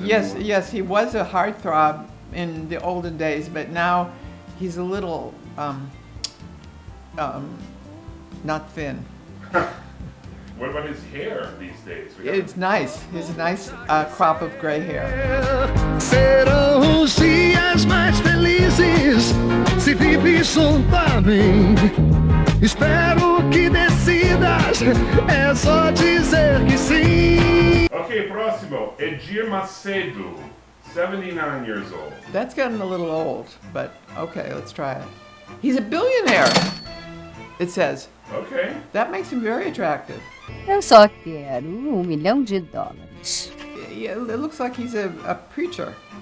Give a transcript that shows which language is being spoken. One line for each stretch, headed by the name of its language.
English: Yes, he was a heartthrob in the olden days, but now he's a little, not thin. What about his hair these days? It's nice. His nice crop of gray hair.
Portuguese: Serão os dias mais felizes se vive junto a mim. Espero que decidas, é só dizer que sim. Ok, próximo. Edir Macedo,
English: 79 years old. That's getting a little old, but okay, let's try it. He's a billionaire, it says. Okay. That makes him very attractive.
Portuguese: Eu só quero $1 milhão.
English: Yeah, it looks like he's a preacher.